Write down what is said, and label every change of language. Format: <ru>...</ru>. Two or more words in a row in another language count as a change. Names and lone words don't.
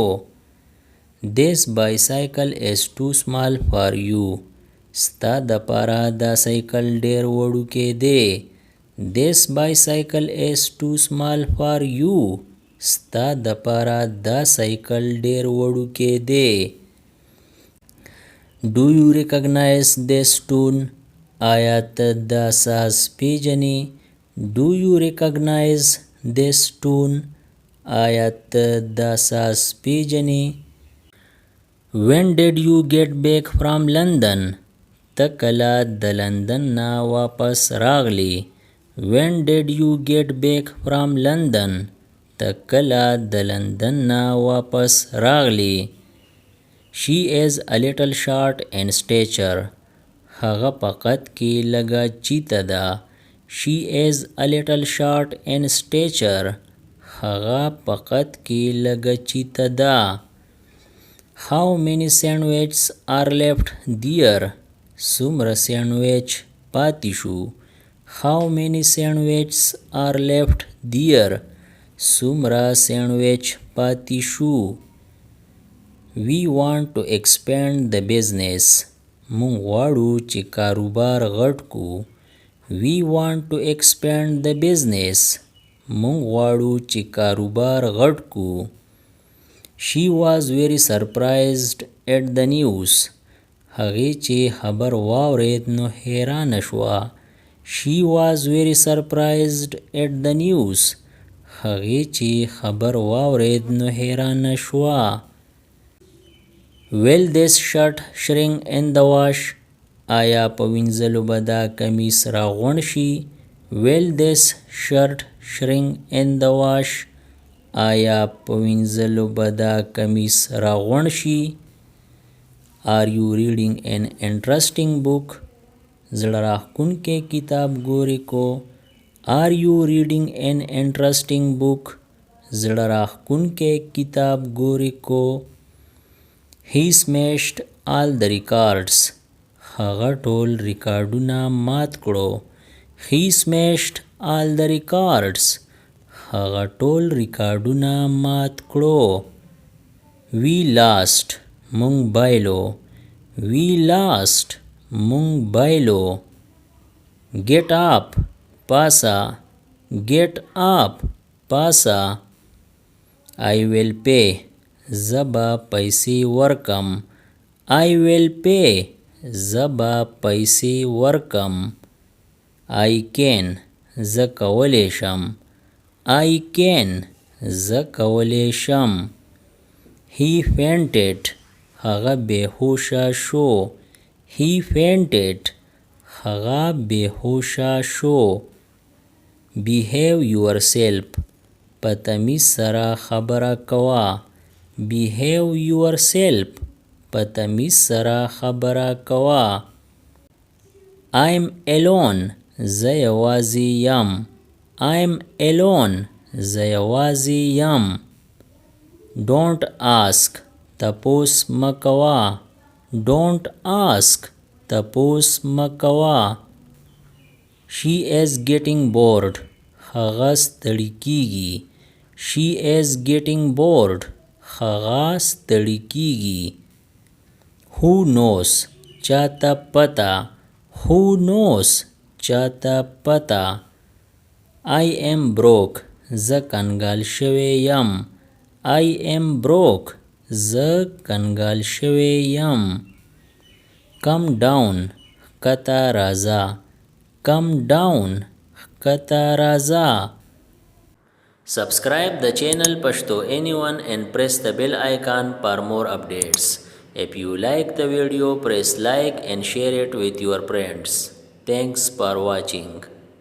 <en>This bicycle is too small for you.</en> <ps>ستا د پاره دا سایکل ډیر وړوکی دی.</ps> <en>This bicycle is too small for you.</en> <ps>ستا د پاره دا سایکل ډیر وړوکی دی.</ps> <en>Do you recognize this tune?</en> <ps>آیا ته دا ساز پیژنې؟</ps> <en>Do you recognize this tune?</en> <ps>آیا ته دا ساز پیژنې؟</ps> <en>When did you get back from London?</en> <ps>ته کله د لندن نه واپس راغلی.</ps> <en>When did you get back from London?</en> <ps>ته کله د لندن نه واپس راغلی.</ps> <en>She is a little short in stature.</en> <ps>هغه په قد کې لږه چیته ده.</ps> <en>She is a little short in stature.</en> <ps>هغه په قد کې لږه چیته ده.</ps> <en>How many sandwiches are left there?</en> <ps>څومره سینډویچ پاتې شو.</ps> <en>How many sandwiches are left there?</en> <ps>څومره سینډویچ پاتې شو.</ps> <en>We want to expand the business.</en> <ps>مونږ غواړو چې کاروبار غټ کو.</ps> <en>We want to expand the business.</en> <ps>مونږ غواړو چې کاروبار غټ کو.</ps> <en>She was very surprised at the news.</en> <ps>هغې چې خبر واورید نو حیرانه شوه.</ps> <en>She was very surprised at the news.</en> <ps>هغې چې خبر واورید نو حیرانه شوه.</ps> <en>Will this shirt shrink in the wash?</en> <ps>آیا په وینځلو به دا کمیس راغونډ شي؟</ps> <en>Will this shirt shrink in the wash?</en> <ps>آیا په وینځلو به دا کمیس راغونډ شي؟</ps> <en>Are you reading an interesting book?</en> <ps>زړه راښکونکی کتاب ګورې کو.</ps> <en>Are you reading an interesting book?</en> <ps>زړه راښکونکی کتاب ګورې کو.</ps> <en>He smashed all the records.</en> <ps>هغه ټول ریکارډونه مات کړو.</ps> <en>He smashed all the records.</en> <ps>هغه ټول ریکارډونه مات کړو.</ps> <en>We lost.</en> <ps>مونږ بایلو.</ps> <en>We lost.</en> <ps>مونږ بایلو.</ps> <en>Get up. پاسا. Get up. پاسا. I will pay.</en> <ps>زبا پیسې ورکم.</ps> <en>I will pay.</en> <ps>زبا پیسې ورکم.</ps> <en>I can.</en> <ps>زه کولی شم.</ps> <en>I can.</en> <ps>زه کولی شم.</ps> <en>He fainted.</en> <ps>هغه بېهوشه شو.</ps> <en>He fainted.</en> <ps>هغه بېهوشه شو.</ps> <en>Behave yourself.</en> <ps>په تمیز سره خبره کوه.</ps> <en>Behave yourself.</en> <ps>په تمیز سره خبره کوه.</ps> <en>I'm alone.</en> <ps>زه یوازې یم.</ps> <en>I'm alone.</en> <ps>زه یوازې یم.</ps> <en>Don't ask.</en> <ps>تپوس مه کوه.</ps> <en>Don't ask.</en> <ps>تپوس مه کوه.</ps> <en>She is getting bored.</en> <ps>هغه ستړی کیږي.</ps> <en>She is getting bored.</en> <ps>هغه ستړی کیږي.</ps> <en>Who knows.</en> <ps>چاته پته.</ps> <en>Who knows.</en> <ps>چاته پته.</ps> <en>I am broke.</en> <ps>زه کنګال شوی یم.</ps> <en>I am broke.</en> <ps>زه کنګال شوی یم.</ps> <en>Come down.</en> <ps>ښکته راځه.</ps> <en>Come down.</en> <ps>ښکته راځه.</ps> <en>Subscribe the channel Pashto Anyone and press the bell icon for more updates. If you like the video, press like and share it with your friends. Thanks for watching.</en>